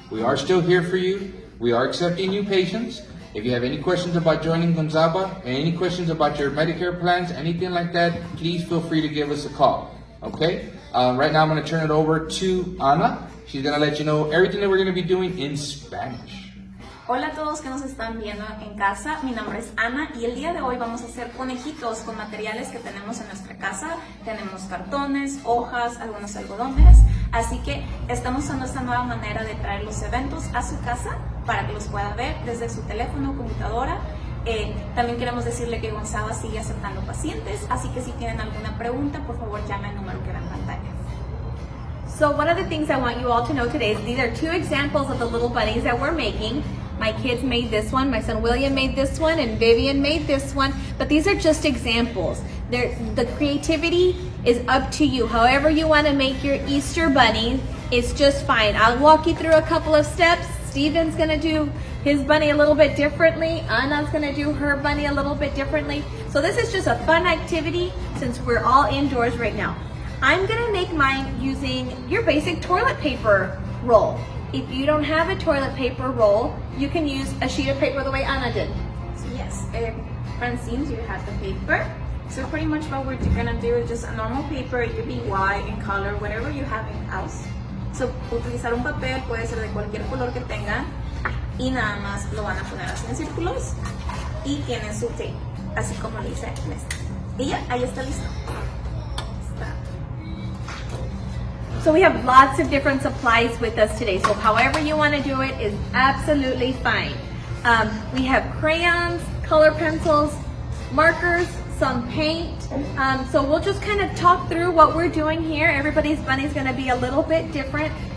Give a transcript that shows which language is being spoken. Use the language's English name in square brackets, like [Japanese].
[English] We are still here for you. We are accepting new patients. If you have any questions about joining Gonzaba, and any questions about your Medicare plans, anything like that, please feel free to give us a call, okay? Right now I'm gonna turn it over to Ana. She's gonna let you know everything that we're gonna be doing in Spanish. [Spanish] Hola a todos que nos están viendo en casa, mi nombre es Ana y el día de hoy vamos a hacer conejitos con materiales que tenemos en nuestra casa. Tenemos cartones, hojas, algunos algodones, así que estamos usando esta nueva manera de traer los eventos a su casa para que los pueda ver desde su teléfono o computadora. También queremos decirle que Gonzaba sigue aceptando pacientes, así que si tienen alguna pregunta, por favor llame al número que ve en pantalla. [English] So one of the things I want you all to know today is these are two examples of the little bunnies that we're making. My kids made this one, my son William made this one, and Vivian made this one, but these are just examples. The creativity is up to you. However you want to make your Easter bunny, it's just fine. I'll walk you through a couple of steps. Steven's gonna do his bunny a little bit differently. Anna's gonna do her bunny a little bit differently. So this is just a fun activity since we're all indoors right now. I'm gonna make mine using your basic toilet paper roll. If you don't have a toilet paper roll, you can use a sheet of paper the way Ana did. So yes, Francine, you have the paper. So pretty much what we're gonna do is just a normal paper. It could be white in color, whatever you have in house. So [Spanish] utilizar un papel puede ser de cualquier color que tengan y nada más lo van a poner así en círculos y tienen su [English] tape, [Spanish] así como le hice en este. Y ya, ahí está listo. [English] So we have lots of different supplies with us today. So however you want to do it is absolutely fine. We have crayons, color pencils, markers, some paint. So we'll just kind of talk through what we're doing here. Everybody's bunny is going to be a little bit different.